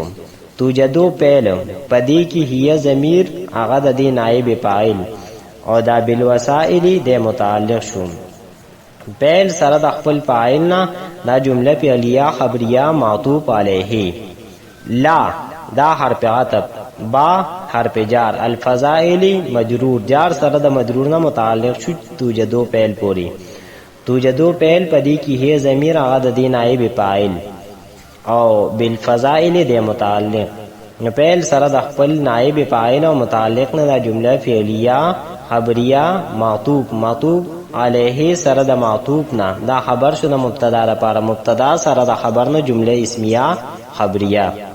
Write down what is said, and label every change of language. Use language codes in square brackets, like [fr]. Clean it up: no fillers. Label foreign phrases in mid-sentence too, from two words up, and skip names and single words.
[ps] توجدو فعل پدې کې هي ضمیر هغه د دې نائب فاعل او دا بالوسائل د متعلق شو. فعل سره د خپل فاعل نه دا جمله فعلیه خبریه معطوف علیه. لا دا حرف عطف، با حرف جار، الفضائل مجرور، جار سره د مجرور نه متعلق شو توجدو فعل پوری. توجدو فعل پدې کې هي ضمیر هغه د دې نائب فاعل او بالفضائل د متعلق. نو فعل سره د خپل نائب فاعل او متعلق نه دا جمله فعلیه خبریه معطوف علیه سره د معطوف نه دا خبر شو د مبتدا لپاره، مبتدا سره د خبر نه جمله اسمیه خبریه.